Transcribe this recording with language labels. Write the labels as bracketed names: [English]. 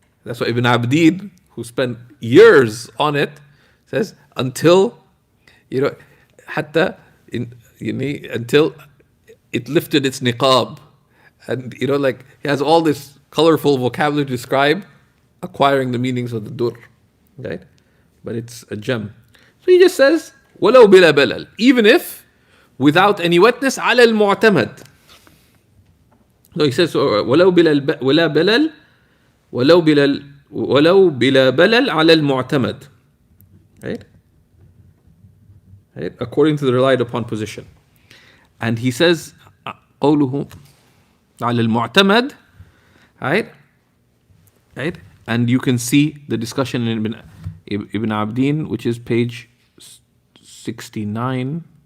[English] That's why Ibn Abdid, who spent years on it, says until until it lifted its niqab, and he has all this colorful vocabulary to describe acquiring the meanings of the dur, right? But it's a gem. So he just says, "Walau bila balal," even if without any wetness, ala al-mu'tamad, No, he says [Arabic] ولو بلا ولا بلل ولو بلا بلل على المعتمد. [English] Right? Right? According to the relied upon position. And he says [Arabic] قوله على المعتمد. [English] Right? Right? And you can see the discussion in Ibn Abdin, which is page 69.